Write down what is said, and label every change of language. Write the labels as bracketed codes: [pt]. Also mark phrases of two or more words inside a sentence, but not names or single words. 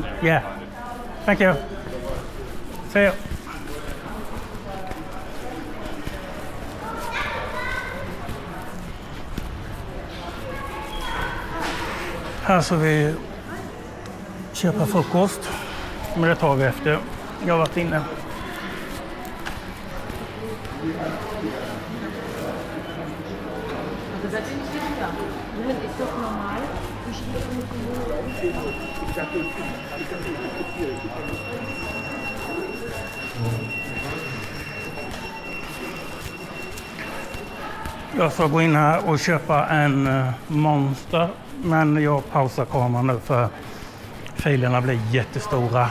[en] Yeah. Thank you. See you. [sv] Här så vi köpa frukost. Men det tar vi efter. Jag har varit inne. [de] Ist doch normal. [sv] Jag ska gå in här och köpa en Monster. Men jag pausar kameran nu för filerna blir jättestora.